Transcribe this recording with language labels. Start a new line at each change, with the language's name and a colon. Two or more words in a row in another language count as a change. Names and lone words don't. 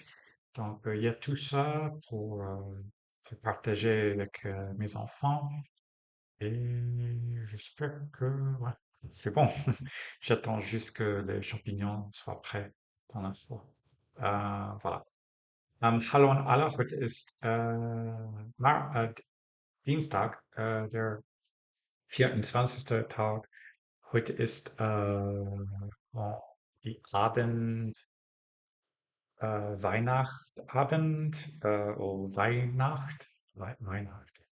French: Donc, il y a tout ça pour partager avec mes enfants. Et j'espère que ouais, c'est bon. J'attends juste que les champignons soient prêts dans la four. Voilà.
German: Hallo an alle, heute ist Dienstag, der 24. Tag. Heute ist oh, die Weihnachtabend, oh, Weihnacht.